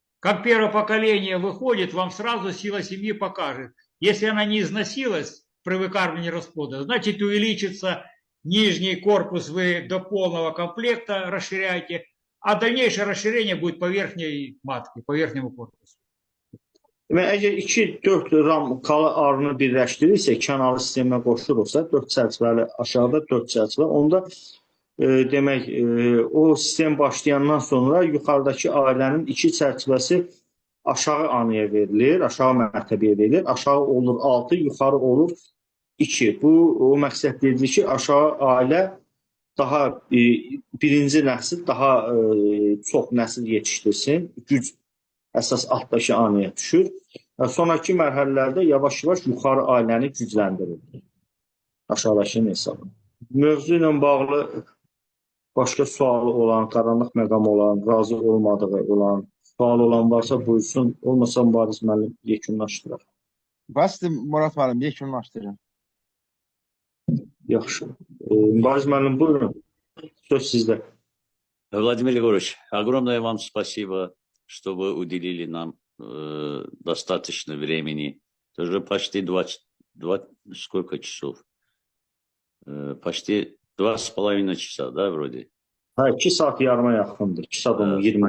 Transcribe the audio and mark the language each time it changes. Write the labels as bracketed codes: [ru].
[ru] Как первое поколение выходит, вам сразу сила семьи покажет. Если она не износилась при выкармливании расплода, значит увеличится нижний корпус, вы до полного комплекта расширяете, а дальнейшее расширение будет по верхней матке, по верхнему корпусу. [az] Əgər 2-4 ramkalı arını birləşdirirsə, kənarlı sisteminə qoşulursa, 4 çərçivəli aşağıda 4 çərçivə, onda demək, o sistem başlayandan sonra yuxarıdakı ailənin 2 çərçivəsi aşağı anaya verilir, aşağı mərtəbəyə verilir. Aşağı olur 6, yuxarı olur 2. Bu, o məqsədlidir ki, aşağı ailə daha birinci nəsil, daha çox nəsil yetişdirsin, güc əsas altdakı anaya düşür. Sonraki mərhələlərdə yavaş-yavaş yuxarı ailəni gücləndirir. Aşağıdakı hesabı. Mövzu ilə bağlı başqa sualı olan, qaranlıq məqam olan, razı olmadığı olan, sual olan varsa buyursun. Olmasa Mübariz müəllim yekunlaşdırır. Bəsdir Murad müəllim, yekunlaşdırın. Yaxşı. Mübariz müəllim buyurun. Söz sizdə. [ru] Владимир Егорович, огромное вам спасибо, что вы уделили нам достаточно времени. Это уже почти сколько часов? Почти 2,5 часа, да, вроде? [az] Ha, 2 saat yarıma yaxındır. 2 saat 20 dəqiqə.